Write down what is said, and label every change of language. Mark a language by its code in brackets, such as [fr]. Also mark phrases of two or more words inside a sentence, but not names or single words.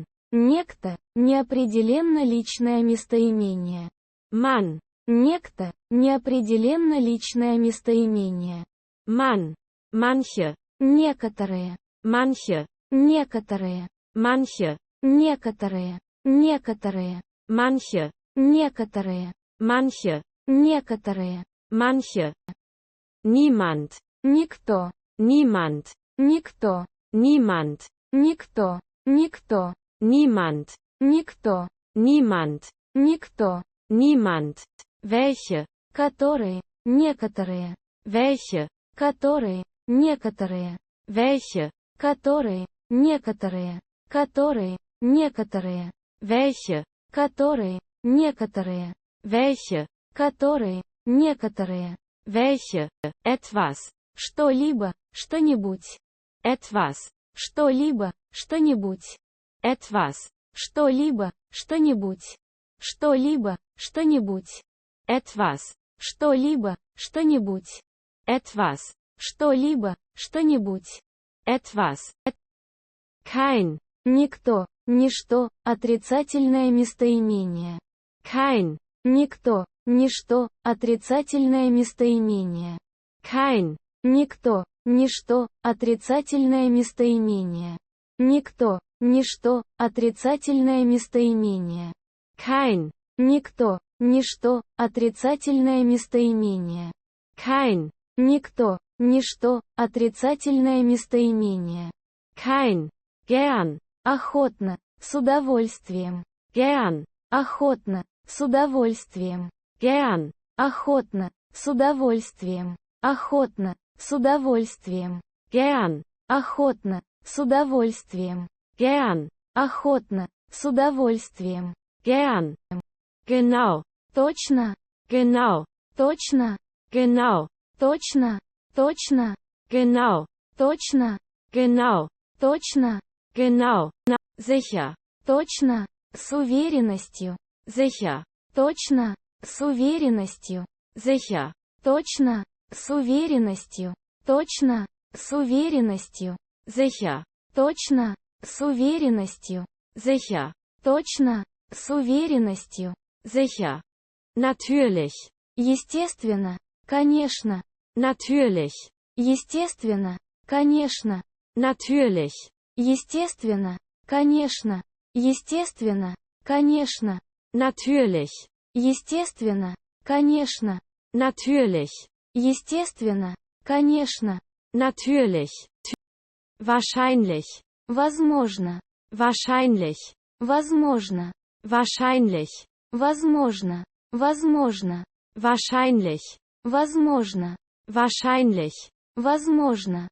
[ru] некто, неопределенно личное местоимение, [de] Mann, [ru] некто, неопределенно личное местоимение, [de] Mann, manche, [ru] некоторые, [de] manche, [ru] некоторые, [de] manche, [ru] некоторые, некоторые, [de] manche, [ru] некоторые, [de] manche, [ru] некоторые, [de] manche, niemand, [ru] никто, [de] niemand, [ru] никто, [de] niemand, [ru] никто, никто, [de] niemand, [ru] никто, [de] niemand, [ru] никто, [de] niemand, welche, [ru] которые, некоторые, [de] welche, [ru] которые, некоторые, [de] welche, [ru] которые, некоторые, которые, некоторые, [de] welche, [ru] которые, некоторые, [de] welche, [ru] которые, некоторые, [de] welche, etwas, [ru] что-либо, что-нибудь, [de] etwas, [ru] что-либо, что-нибудь, [de] etwas, [ru] что-либо, что-нибудь, что-либо, что-нибудь, [de] etwas, [ru] что-либо, что-нибудь, [de] etwas, [ru] что-либо, что-нибудь, [de] etwas, kein, [ru] никто, ничто, отрицательное местоимение, [de] kein, [ru] никто, ничто, отрицательное местоимение, [de] kein, [ru] никто, ничто, отрицательное местоимение, никто, ничто, отрицательное местоимение, [de] kein, [ru] никто, ничто, отрицательное местоимение, [de] kein, [ru] никто, ничто, отрицательное местоимение, [de] kein, gern, [ru] охотно, с удовольствием, [de] gern, [ru] охотно, с удовольствием, [de] gern, [ru] охотно, с удовольствием, охотно, с удовольствием, [de] gern, [ru] охотно, с удовольствием, [de] gern, [ru] охотно, с удовольствием, [de] gern, genau, [ru] точно, [de] genau, [ru] точно, [de] genau, [ru] точно, точно, [de] genau, [ru] точно, [de] genau, [ru] точно, [de] genau, sicher, [ru] точно, с уверенностью, [de] sicher, [ru] точно, С уверенностью. [de] Sicher. [ru] Точно. С уверенностью. Точно. С уверенностью. [de] Sicher. [ru] Точно. С уверенностью. [de] Sicher. [ru] Точно. С уверенностью. [de] Sicher. Natürlich. [ru] Естественно. Конечно. [de] Natürlich. [ru] Естественно. Конечно. [de] Natürlich. [ru] Естественно. Конечно. Естественно. Конечно. [de] Natürlich. [ru] Естественно. Конечно. [de] Natürlich. [ru] Естественно. Конечно. [de] Natürlich. Wahrscheinlich. [ru] Возможно. [de] Wahrscheinlich. [ru] Возможно. [de] Wahrscheinlich. [ru] Возможно. Возможно. [de] Wahrscheinlich. [ru] Возможно. [de] Wahrscheinlich. [ru] Возможно.